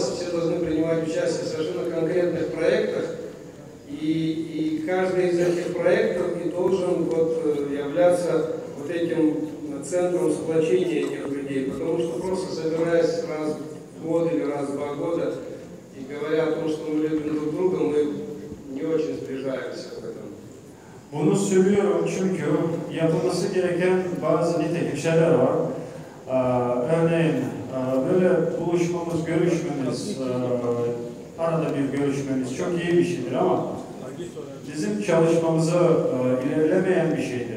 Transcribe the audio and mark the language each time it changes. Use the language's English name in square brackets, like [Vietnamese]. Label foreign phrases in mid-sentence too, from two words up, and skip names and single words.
[Russian] Все должны принимать участие в совершенно конкретных проектах, и каждый из этих проектов и должен вот являться вот этим центром сплочения этих людей, потому что просто собираясь раз в год или раз в 2 года и говоря о том, что мы любим друг друга, мы не очень сближаемся в этом. [Turkish] Bunu söylüyorum çünkü yapılması gereken bazı nitekim şeyler var. Örneğin böyle buluşmamız, görüşmemiz, arada bir görüşmemiz çok iyi bir şeydir ama bizim çalışmamızı ilerlemeyen bir şeydir.